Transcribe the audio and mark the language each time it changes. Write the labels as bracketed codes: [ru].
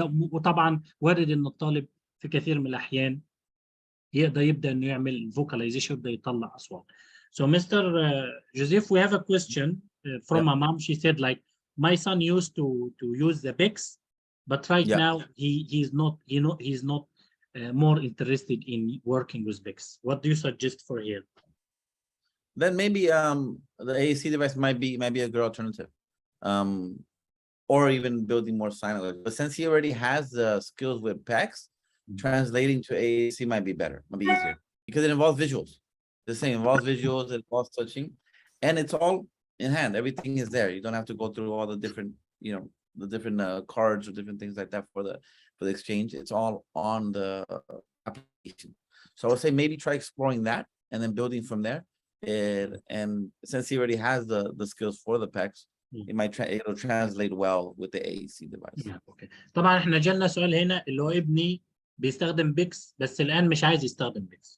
[ar] وطبعا وارد ان الطالب في كثير من الأحيان يبدأ إنه يعمل vocalization، يبدأ يطلع أصوات. [en] So Mr. Joseph, we have a question from a mom. She said, like, my son used to use the Bix, but right now he's not more interested in working with Bix. What do you suggest for him? Then maybe the AAC device might be a good alternative. Or even building more sign language. But since he already has the skills with PACS, translating to AAC might be better, might be easier, because it involves visuals. The same involves visuals, it involves touching, and it's all in hand. Everything is there. You don't have to go through all the different, the different cards or different things like that for the exchange. It's all on the application. So I would say maybe try exploring that and then building from there. And since he already has the skills for the PACS, it'll translate well with the AAC device. Okay. [ar] طبعا احنا جالنا سؤال هنا اللي هو ابني بيستخدم بيكس بس الان مش عايز يستخدم بيكس.